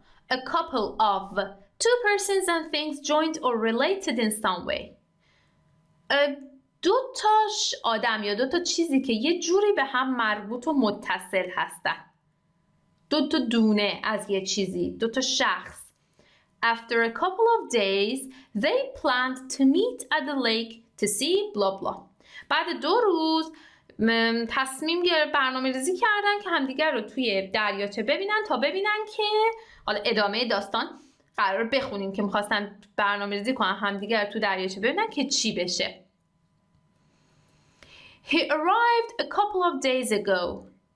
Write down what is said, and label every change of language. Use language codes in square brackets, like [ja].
[en] A couple of two persons and things joined or related in some way. [fa] دو تاش آدم یا دو تا چیزی که یه جوری به هم مربوط و متصل هستن. دو تا دونه از یه چیزی، دو تا شخص. [en] After a couple of days, they planned to meet at the lake to see blah blah. [fa] بعد 2 روز تصمیم گرفت برنامه‌ریزی کردن که همدیگر رو توی دریاچه ببینن تا ببینن که حالا ادامه داستان قرار بخونیم که می‌خواستن برنامه‌ریزی کنن همدیگر رو تو دریاچه ببینن که چی بشه. [en] He arrived a couple of days ago.